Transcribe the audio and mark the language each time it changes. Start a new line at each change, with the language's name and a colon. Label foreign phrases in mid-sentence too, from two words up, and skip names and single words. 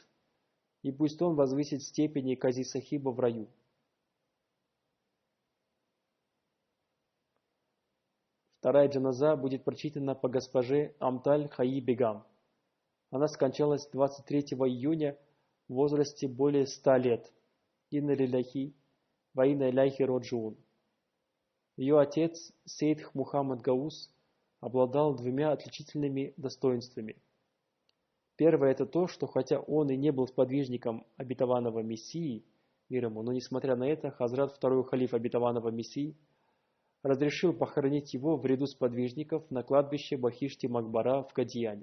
Russian: И пусть Он возвысит степени Кази Сахиба в раю. Вторая джаназа будет прочитана по госпоже Амталь Хаи Бегам. Она скончалась 23 июня в возрасте более 100 лет.
Arabic: إنا لله، وإنا إليه راجعون.
Russian: Ее отец, Сейд Мухаммад Гаус, обладал 2 отличительными достоинствами. Первое – это то, что хотя он и не был сподвижником обетованного Мессии, мир ему, но несмотря на это, Хазрат, второй халиф обетованного Мессии, разрешил похоронить его в ряду сподвижников на кладбище Бахишти-Макбара в Кадияне.